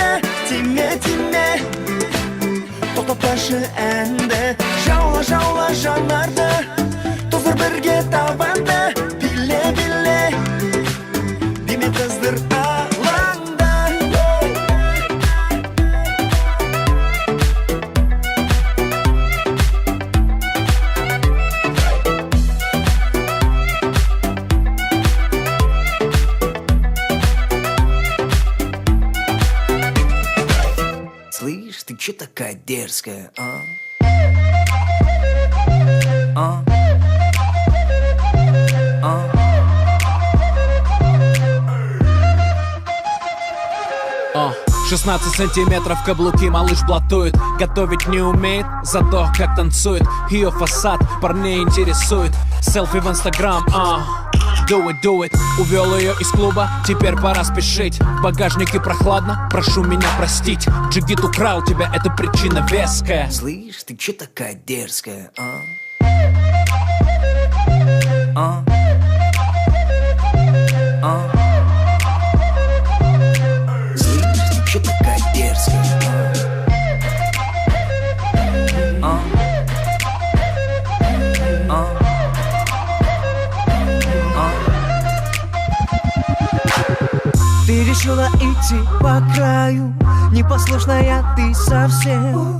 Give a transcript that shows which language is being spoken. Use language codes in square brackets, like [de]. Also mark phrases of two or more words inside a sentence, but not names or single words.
[kk] Тиме, тиме, тоқтатпашы әнді. Жаула, жаула жанарды, тоздыр бірге табанды. Биле, биле, деме қыздыр алаңда. [ru] Слышь, ты чё такая дерзкая, а? А? А? 16 сантиметров каблуки малыш блатует. Готовить не умеет, зато как танцует. Ее фасад парней интересует. Селфи в инстаграм, [en] do it. [ru] Увел ее из клуба, теперь пора спешить. В багажнике прохладно, прошу меня простить. Джигит украл тебя, это причина веская. Слышь, ты чё такая дерзкая, а? Слышь, ты чё такая дерзкая, Ты решила идти по краю, непослушная ты совсем.